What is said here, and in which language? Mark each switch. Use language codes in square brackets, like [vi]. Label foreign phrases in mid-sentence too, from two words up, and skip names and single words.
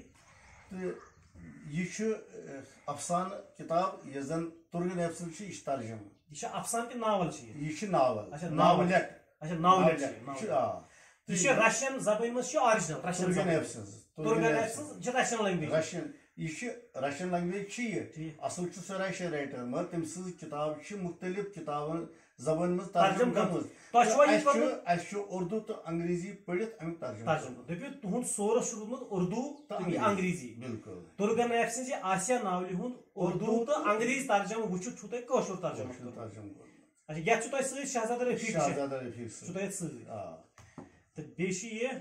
[ks] تہٕ یہِ چھُ افسانہٕ کِتاب یۄس زن تُرگن ایفسن چھِ یہِ چھِ ترجم یہِ چھا افسانہٕ کِنہٕ ناول چھِ یہِ چھِ ناول اچھا ناولٮ۪ٹ اچھا ناولٮ۪ٹ یہِ چھِ چھُ یہِ چھِ رشین زبٲنۍ منٛز چھِ [en] original Russian [ks] تُرگن زبان ایف سٕنٛز تُرگن ایف سٕنٛز چھِ [en] Russian language [ks] رشین یہِ چھِ [en] Russian language [ks] چھِ یہِ اصل چھُ سُہ [en] Russian writer [ks] مگر تٔمۍ سٕنٛز کِتاب چھِ مُختٔلِف کِتابن زبٲنۍ منٛز ترجم گٔمٕژ اَسہِ چھُ اردوٗ تہٕ انگریٖزی پٔرِتھ امیُک ترجم دٔپِو تُہُنٛد سورس چھُ روٗدمُت اردوٗ تہٕ انگریٖزی بالکل تُرگن ایف سٕنٛزِ آسیا ناولہِ ہُنٛد اردوٗ تہٕ انگریٖزی ترجم وٕچھِتھ چھُو تۄہہِ کٲشُر ترجم اچھا یتھ چھُ تۄہہِ سۭتۍ شہزاد رفیٖق چھُ تۄہہِ سۭتۍ تہٕ بیٚیہِ چھِ